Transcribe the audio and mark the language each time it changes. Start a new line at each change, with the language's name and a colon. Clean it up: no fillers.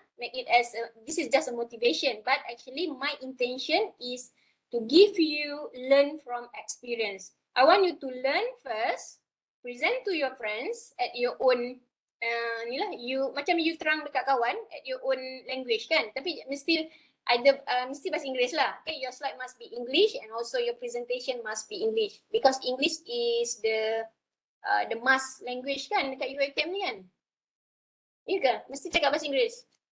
English: Make it as this is just a motivation. But actually my intention is to give you learn from experience. I want you to learn first, present to your friends at your own you
Malay: macam you terang dekat kawan
English: at your own language kan.
Malay: Tapi mesti bahasa Inggeris lah.
English: Okay, your slide must be English and also your presentation must be English because English is the must language kan dekat UiTM ni kan.
Malay: Ya ke? Mesti cakap bahasa Inggeris.